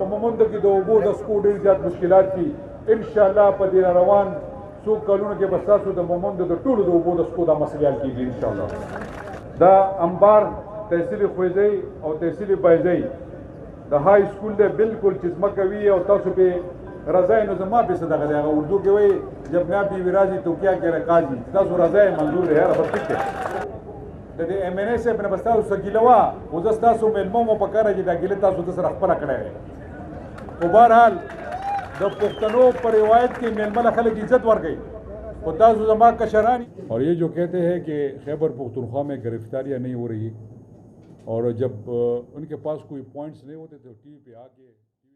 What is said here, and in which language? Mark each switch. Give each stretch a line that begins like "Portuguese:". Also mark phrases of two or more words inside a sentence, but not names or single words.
Pashto: مومندو کې د اوبو د سکو ډېر زیات مشکلات دي انشاءالله په دې روان څو کلونو کې به ستاسو د مومندو د ټولو د اوبو د سکو دا مسلې حل کېږي انشاءالله دا انبار تحصیل خوځې او تحصیل بایزۍ د های سکول دی بالکل چې ځمکه وي او تاسو پې رضای نو زما پې څه دغه دی هغه اردو کې وایي
Urdu: جب میں بیوی راضی تو کیا کہہ رہے
Pashto: قاضي تاسو رضای منظور دی یاره بس ټیک دی د دې ایم این اے صاحب نه به ستاسو څه ګیله وه خو زه ستاسو مېلمه مو پکاره چې دا ګیله تاسو د سره خپله کړی دی خو بهرحال د پښتنو په روایت کې مېلمه له خلک عزت ورکوي خو تاسو زما کشران
Urdu: اور یہ جو کہتے ہیں کہ خیبر پختونخوا میں گرفتاریاں نہیں ہو رہی اور جب ان کے پاس کوئی پوائنٹس نہیں ہوتے تو ٹی وی پہ آ کے